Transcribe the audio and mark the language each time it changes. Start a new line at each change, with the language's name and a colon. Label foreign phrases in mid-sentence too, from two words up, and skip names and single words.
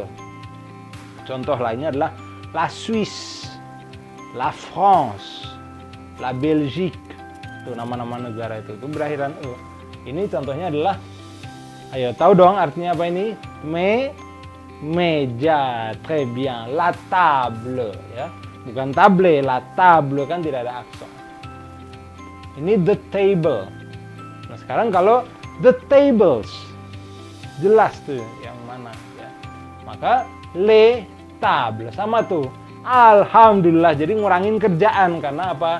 Indonesian: Contoh lainnya adalah
French: la Suisse, la France, la Belgique.
Indonesian: Itu nama-nama negara itu berakhiran e. Ini contohnya adalah, ayo tahu dong artinya apa ini? Meja,
French: très bien. La table,
Indonesian: ya. Bukan table,
French: la table
Indonesian: kan tidak ada aksen. Ini
English: the table.
Indonesian: Nah sekarang kalau
English: the tables,
Indonesian: jelas tuh yang mana ya. Maka
French: les tables
Indonesian: sama tuh. Alhamdulillah, jadi ngurangin kerjaan karena apa?